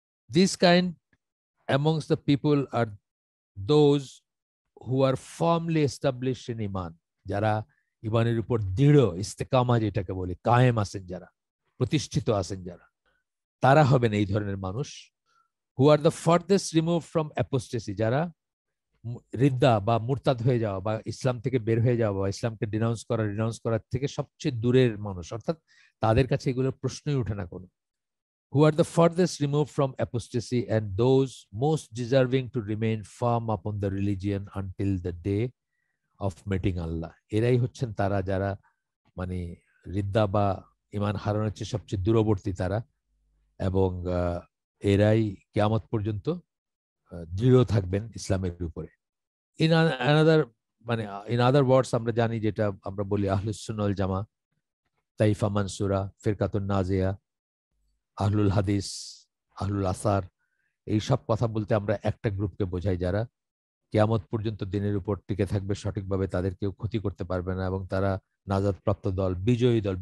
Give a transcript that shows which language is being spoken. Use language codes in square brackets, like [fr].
[en] this kind amongst the people are those who are firmly established in iman, [bn] যারা ইমানের উপর দৃঢ়, ইস্তেকামা যেটাকে বলি, কায়েম আছেন যারা, প্রতিষ্ঠিত আছেন যারা, তারা হবেন এই ধরনের মানুষ। [en] who are the farthest remove from apostasy, [bn] যারা রিদ্দা বা মুরতাদ হয়ে যাওয়া বা ইসলাম থেকে বের হয়ে যাওয়া বা ইসলামকে রিনাউন্স করার থেকে সবচেয়ে দূরের মানুষ, অর্থাৎ তাদের কাছে এগুলোর প্রশ্নই ওঠে না কোনো। [en] Who are the farthest removed from apostasy and those most deserving to remain firm upon the religion until the day of meeting Allah, [bn] এরাই হচ্ছেন তারা যারা মানে রিদ্দা বা ইমান হারানোর চেয়ে সবচেয়ে দূরবর্তী তারা, এবং এরাই কিয়ামত পর্যন্ত দৃঢ় থাকবেন ইসলামের উপরে। ইন আনাদার মানে [en] in other words [bn] আমরা জানি, যেটা আমরা বলি আহলুস সুন্নাহ ওয়াল জামা, তাইফা মানসুরা, ফিরকাতুন নাজিয়া, আহলুল হাদিস, আহলুল আসার, এই সব কথা বলতে আমরা একটা গ্রুপকে বোঝাই যারা কিয়ামত পর্যন্ত দিনের উপর টিকে থাকবে সঠিকভাবে, তাদের কেউ ক্ষতি করতে পারবে না, এবং তারা নাজাত প্রাপ্ত দল, বিজয়ী দল।